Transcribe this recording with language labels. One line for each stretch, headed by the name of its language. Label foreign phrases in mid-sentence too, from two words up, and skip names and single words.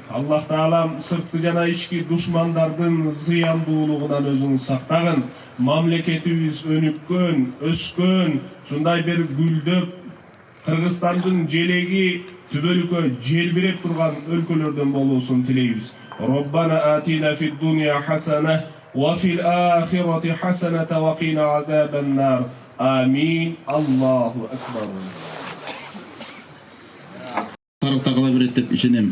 Kyrgyz: Аллах Таалам сырткы жана ички душмандардын зыяндуулугунан өзүн сактагын. Мамлекетибиз өнүккөн, өскөн, ушундай бир гүлдөп, Кыргызстандын желеги түбөлүккө желбиреп турган өлкөлөрдөн болуусун тилейбиз.
Arabic: ربنا آتنا في الدنيا حسنة وفي الآخرة حسنة وقنا عذاب النار آمين الله أكبر
Kyrgyz: Тарыхта кала берет деп ишенем.